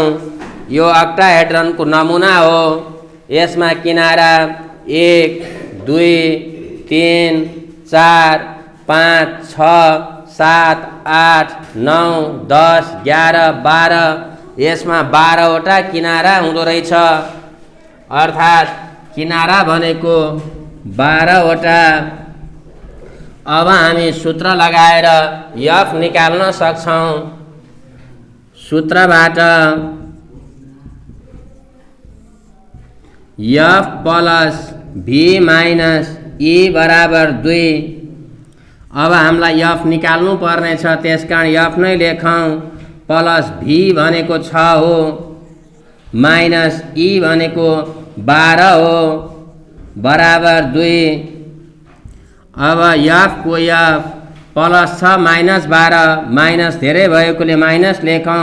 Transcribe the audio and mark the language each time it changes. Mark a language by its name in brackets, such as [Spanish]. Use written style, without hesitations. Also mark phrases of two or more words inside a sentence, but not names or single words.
[Nepali] यो अक्टाहेड्रनको नमुना हो। यसमा किनारा 1 2 3 4 5 6 7 8 9 10 11 12, यसमा 12 वटा किनारा हुँदो रहेछ। अर्थात् किनारा भनेको 12 वटा। अब हामी सूत्र लगाएर एफ निकाल्न सक्छौँ। सूत्रबाट [English] F plus V minus E [Nepali] बराबर 2। अब हामीलाई एफ निकाल्नु पर्ने छ, त्यसकारण एफ नै लेखौँ। [English] plus V [Nepali] भनेको 6 हो, [English] minus E [Nepali] भनेको 12 हो, बराबर 2। अब एफ को [English] F plus 6 minus 12, [Nepali] माइनस धेरै भएकोले माइनस लेखौँ।